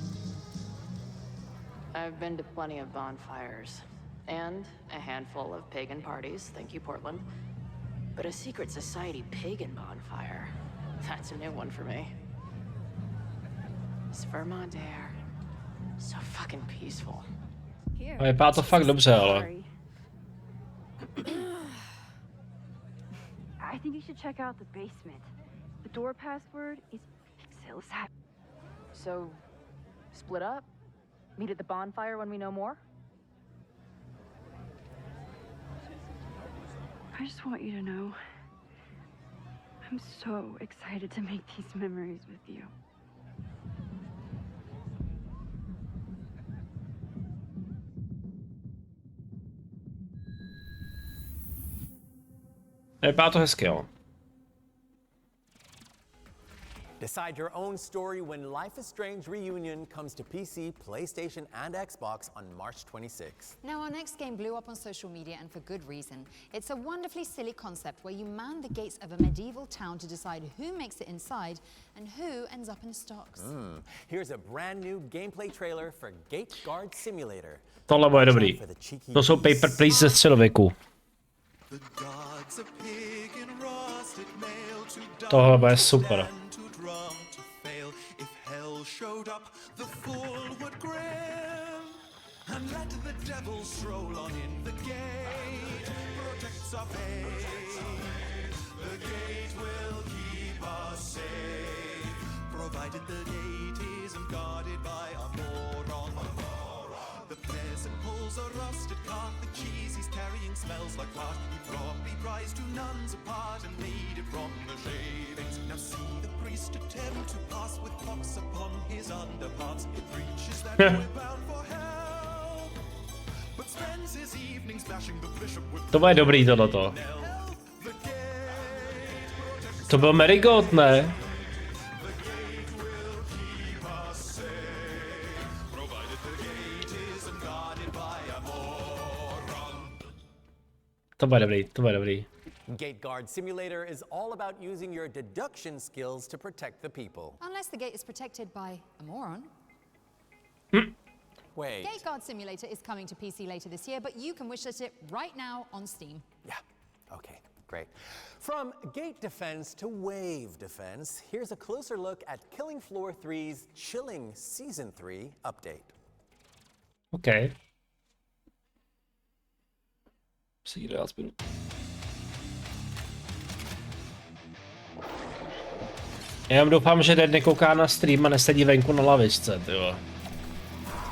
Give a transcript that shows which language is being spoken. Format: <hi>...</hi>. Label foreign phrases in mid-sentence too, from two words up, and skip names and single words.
<en>I've been to plenty of bonfires. And a handful of pagan parties, thank you, Portland. But a secret society pagan bonfire, that's a new one for me. This Vermont air, so fucking peaceful.</en> <cs>Vypadá to fakt dobře, ale.</cs> <en>I think you should check out the basement. The door password is Silsat. So, split up? Meet at the bonfire when we know more? I just want you to know, I'm so excited to make these memories with you.</en> <cs>Vypadá to hezky, jo.</cs> <en>Decide your own story when Life is Strange Reunion comes to PC, PlayStation, and Xbox on March 26th. Now, our next game blew up on social media, and for good reason. It's a wonderfully silly concept where you man the gates of a medieval town to decide who makes it inside and who ends up in stocks. Here's a brand new gameplay trailer for Gate Guard Simulator.</en> <cs>Tohle bude dobrý. To jsou</cs> <en>paper please</en> <cs>ze středověku. Tohle bude super.</cs> <en>Showed up, the fool would grin and let the devil stroll on in. The gate protects our faith. The gate will keep us safe, provided the gate isn't guarded by a moron. The peasant pulls a rusted cart, the cheese he's carrying smells like fart. He probably pries two nuns apart and made it from the shavings. Now see the priest attempt to pass with pox upon his underparts. It preaches that we're bound for hell, but spends his evenings bashing the bishop with.</en> <cs>To bude dobrý tohleto. To byl Marigold, ne? To bude dobrý, to bude dobrý.</cs> <en>Gate Guard Simulator is all about using your deduction skills to protect the people. Unless the gate is protected by a moron. Wait. Gate Guard Simulator is coming to PC later this year, but you can wishlist it right now on Steam. Yeah, okay, great. From gate defense to wave defense, here's a closer look at Killing Floor 3's chilling Season 3 update. Okay. See you aspoň.</en> <cs>Já doufám, že Dad nekouká na stream a nesedí venku na lavičce, tyjo.</cs>